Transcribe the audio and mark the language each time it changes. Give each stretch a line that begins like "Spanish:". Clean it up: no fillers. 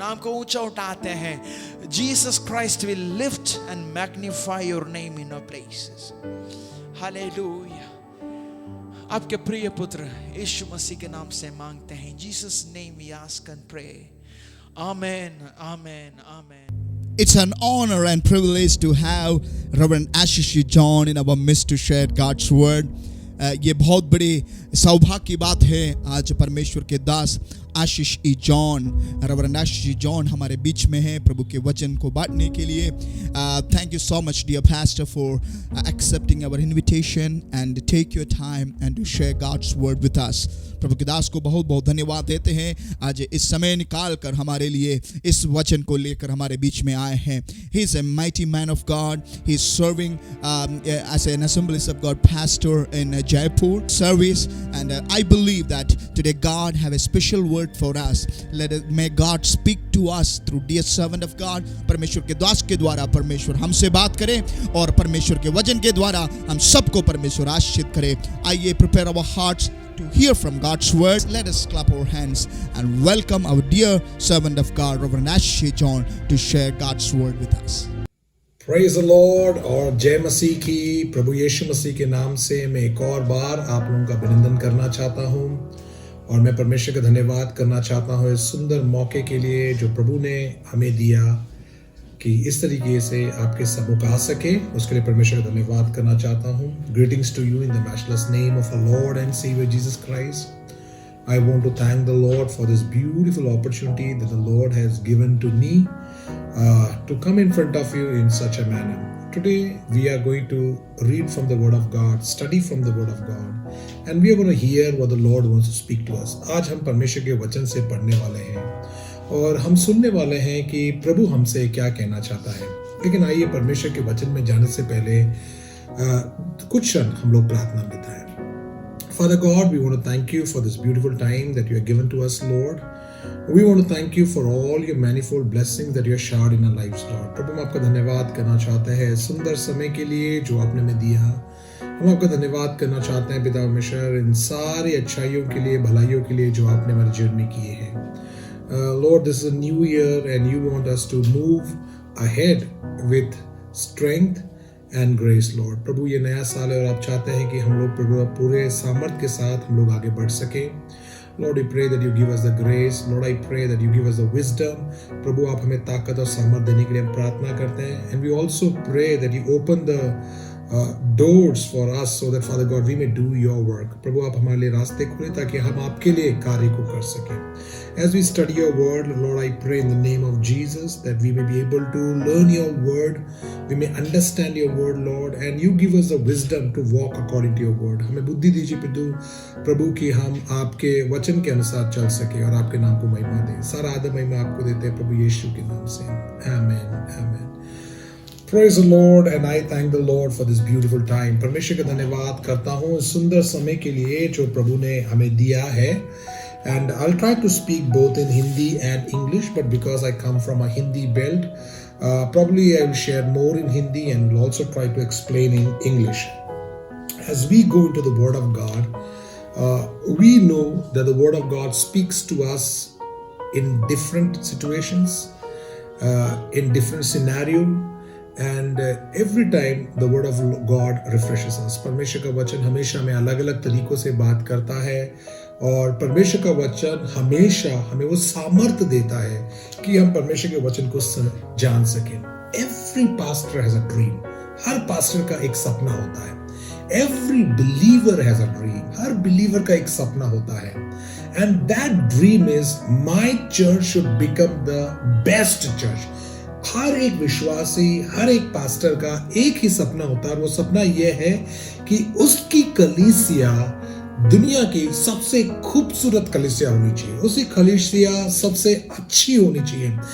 Hindi: नाम को ऊंचा उठाते हैं।
English: Jesus Christ will lift and magnify your name in our places. Hallelujah.
Hindi: आपके प्रिय पुत्र यीशु मसीह के नाम से मांगते हैं।
English: Jesus name we ask and pray.
Hindi: Amen, amen, amen.
English: It's an honor and privilege to have Reverend Ashish John in our midst to share God's word.
Hindi: ये बहुत बड़ी सौभाग्य की बात है। आज परमेश्वर के दास आशीष ई जॉन, रेवरेंड आशीष ई जॉन हमारे बीच में है प्रभु के वचन को बांटने के लिए।
English: Thank you so much dear pastor for accepting our invitation and take your time and to share God's word with us.
Hindi: प्रभु के दास को बहुत बहुत धन्यवाद देते हैं, आज इस समय निकाल कर हमारे लिए इस वचन को लेकर हमारे बीच में आए हैं।
English: He is a mighty man of God. He is serving as an Assemblies of God pastor in Jaipur service, and I believe that today God have a special word for us. May God speak to us through dear servant of God.
Hindi: परमेश्वर के दास के द्वारा परमेश्वर हमसे बात करे और परमेश्वर के वचन के द्वारा हम सबको परमेश्वर आशीषित करे।
English: आइए, prepare our hearts to hear from God's word. Let us clap our hands and welcome our dear servant of God, Reverend Ashish John, to share God's word with us. Praise the Lord
Hindi: और जय मसीह की। प्रभु यीशु मसीह के नाम से मैं एक और बार आप लोगों का अभिनंदन करना चाहता हूँ और मैं परमेश्वर का धन्यवाद करना चाहता हूँ इस सुंदर मौके के लिए जो प्रभु ने हमें दिया कि इस तरीके से आपके सम्मुख आ सके। उसके लिए परमेश्वर का धन्यवाद करना चाहता हूँ।
English: Greetings to you in the matchless name of our Lord and Savior Jesus Christ. I want to thank the Lord for this beautiful opportunity that the Lord has given to me to come in front of you in such a manner. Today we are going to read from the Word of God, study from the Word of God, and we are going to hear what the Lord wants to speak to us.
Hindi: आज हम परमेश्वर के वचन से पढ़ने वाले हैं और हम सुनने वाले हैं कि प्रभु हमसे क्या कहना चाहता है। लेकिन आइए परमेश्वर के वचन में जाने से पहले कुछ क्षण हम लोग प्रार्थना में बिताएं।
English: Father God, we want to thank you for this beautiful time that you have given to us, Lord. We want to thank you for all your manifold blessings that you have showered in our lives, Lord.
Hindi: प्रभु, हम आपका धन्यवाद करना चाहते हैं सुंदर समय के लिए जो आपने हमें दिया। हम आपका धन्यवाद करना चाहते हैं पिता परमेश्वर इन सारी अच्छाइयों के लिए, भलाइयों के लिए जो आपने हमारे जीवन में किए हैं।
English: Lord, this is a new year and you want us to move ahead with strength and grace, Lord.
Hindi: प्रभु ये नया साल है और आप चाहते हैं कि हम लोग प्रभु पूरे सामर्थ्य के साथ हम लोग आगे बढ़ सकें.
English: Lord, we pray that you give us the grace. Lord, I pray that you give us the wisdom.
Hindi: प्रभु आप हमें ताकत और सामर्थ्य देने के लिए हम प्रार्थना करते हैं.
English: And we also pray that you open the doors for us so that Father God we may do your work.
Hindi: प्रभु आप हमारे लिए रास्ते खोलें ताकि हम आपके लिए कार्य को कर सकें.
English: As we study your word, Lord, I pray in the name of Jesus that we may be able to learn your word, we may understand your word, Lord, and you give us the wisdom to walk according to your word.
Hindi: हमें बुद्धि दीजिए प्रभु कि हम आपके वचन के अनुसार चल सके और आपके नाम को महिमा दें. सारा आदर महिमा आपको देते हैं प्रभु यीशु के नाम से.
English: Amen. Amen. Praise the Lord and I thank the Lord for this beautiful time.
Hindi: परमेश्वर का धन्यवाद करता हूँ इस सुंदर समय के लिए जो प्रभु ने हमें दिया है.
English: And I'll try to speak both in Hindi and English, but because I come from a Hindi belt, probably I will share more in Hindi and will also try to explain in English. As we go into the Word of God, we know that the Word of God speaks to us in different situations, in different scenarios. And every time the word of God refreshes us.
Hindi: परमेश्वर का वचन हमेशा हमें अलग अलग तरीकों से बात करता है और परमेश्वर का वचन हमेशा हमें वो सामर्थ्य देता है कि हम परमेश्वर के वचन को जान सकें.
English: Every pastor has a dream.
Hindi: हर pastor का एक सपना होता है.
English: Every believer has a dream.
Hindi: हर believer का एक सपना होता है.
English: And that dream is my church should become the best church.
Hindi: हर एक विश्वासी हर एक पास्टर का एक ही सपना होता है और वो सपना यह है कि उसकी कलीसिया दुनिया की सबसे खूबसूरत कलीसिया होनी चाहिए. उसकी कलीसिया सबसे अच्छी होनी चाहिए.